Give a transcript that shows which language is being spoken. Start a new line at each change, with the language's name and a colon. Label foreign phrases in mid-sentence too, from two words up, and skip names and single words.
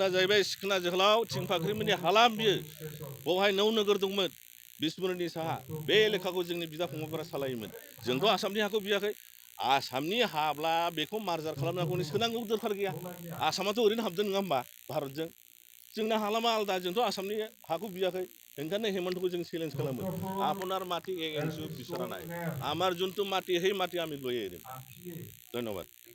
Bodo: जाहैबाय सिखोना जोहोलाव थिंफाख्रिमोननि हालाम बियो बेवहाय 9 नोगोर दंमोन बिसमुरिनि साहा बे एलेखाखौ जोंनि बिदा फंबायफोरा सालायोमोन जोंथ' आसामनि हाखौ बियाखै आसामनि हाब्ला बेखौ मार्जार खालामनांगौनि सोनांगौ दरखार गैया आसामाथ' ओरैनो हाबदों नङा होमबा भारतजों जोंना हालामा आलदा जोंथ' आसामनि हाखौ बियाखै ओंखायनो हेमन्तखौ जों চ্যালেঞ্জ खालामो
Assamese: আপনার মাটি এক ইঞ্চিও বিচৰা নাই আমার যোনটো মাটি সেই মাটি আমি লৈয়ে এৰিম ধন্যবাদ